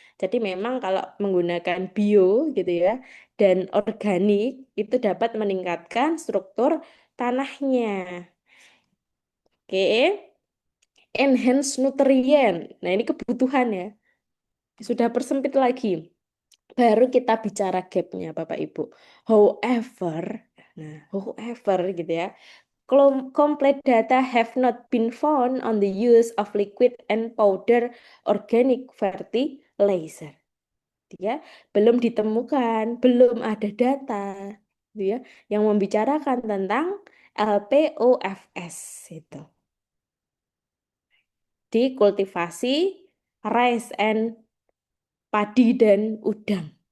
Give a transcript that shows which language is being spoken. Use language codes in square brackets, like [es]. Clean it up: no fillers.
[id] Jadi memang kalau menggunakan bio gitu ya dan organik itu dapat meningkatkan struktur tanahnya. Oke. Enhance nutrien. Nah, ini kebutuhan ya. Sudah persempit lagi. Baru kita bicara gapnya, Bapak Ibu. However, however gitu ya. [en] Complete data have not been found on the use of liquid and powder organic fertilizer. [id] Gitu ya. Belum ditemukan, belum ada data gitu ya, yang membicarakan tentang LPOFS itu di kultivasi rice and padi dan udang.